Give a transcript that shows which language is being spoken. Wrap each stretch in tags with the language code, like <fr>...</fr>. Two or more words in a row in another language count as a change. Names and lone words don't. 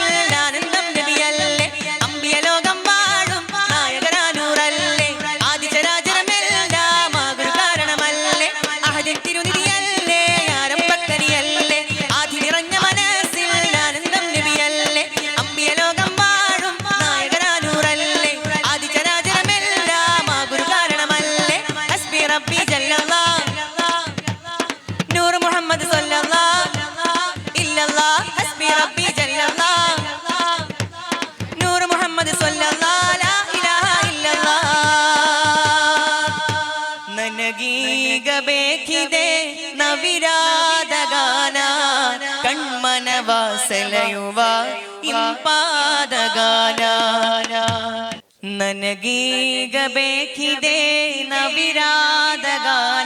<ml>ആനന്ദം നബിയല്ലേ അംബിയ ലോകം വാഴും നായകനാനൂറല്ലേ ആദി ചരാചരമെല്ലാം ആകുരു കാരണമല്ലേ അഹദിൻ തിരുനിധിയല്ലേ യാ റബ്ബക്കനിയല്ലേ ആദി നിറഞ്ഞ മനസ്സിൽ ആനന്ദം നബിയല്ലേ അംബിയ ലോകം വാഴും നായകനാനൂറല്ലേ ആദി ചരാചരമെല്ലാം ആകുരു കാരണമല്ലേ</ml> <ar>حسبي ربي جل الله نور محمد صل الله إلا الله حسبي ربي جل الله نور محمد صل الله لا إله إلا الله</ar> <kn>ನನಗೀಗ ಬೇಕಿದೆ ನವಿರಾದ ಗಾನ ಕಣ್ಮನವ ಸೆಳೆಯುವ ಇಂಪಾದ ಗಾನ ನನಗೀಗ ಬೇಕಿದೆ ನವಿರಾದ ಗಾನ</kn>